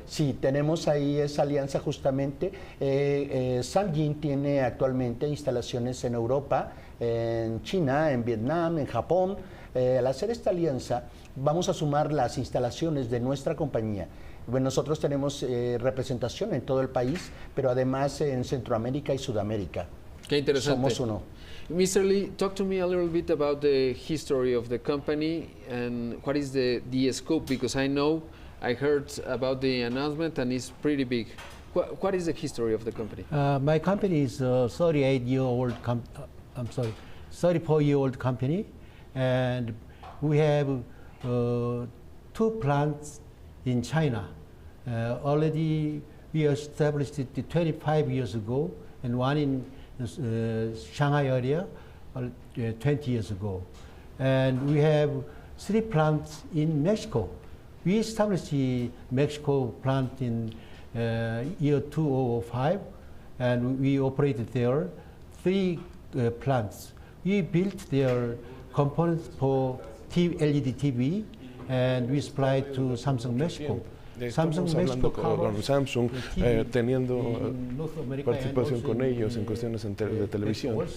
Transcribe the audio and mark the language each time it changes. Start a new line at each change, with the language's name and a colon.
Spanish: Sí, tenemos ahí esa alianza justamente. Samyang tiene actualmente instalaciones en Europa, en China, en Vietnam, en Japón. Al hacer esta alianza, vamos a sumar las instalaciones de nuestra compañía. Bueno, nosotros tenemos representación en todo el país, pero además en Centroamérica y Sudamérica. Qué interesante. Somos uno.
English: Mr. Lee, talk to me a little bit about the history of the company and what is the scope, because I heard about the announcement and it's pretty big. What is the history of the company? My company is a 34-year-old company, and we have 2 plants in China. Already we established it 25 years ago, and one in Shanghai area 20 years ago. And we have 3 plants in Mexico. We established the Mexico plant in year 2005, and we operated there 3 plants. We built their components for LED TV, and we supplied to Samsung Mexico.
Spanish: Estamos hablando con Samsung, teniendo participación con ellos en cuestiones de televisión.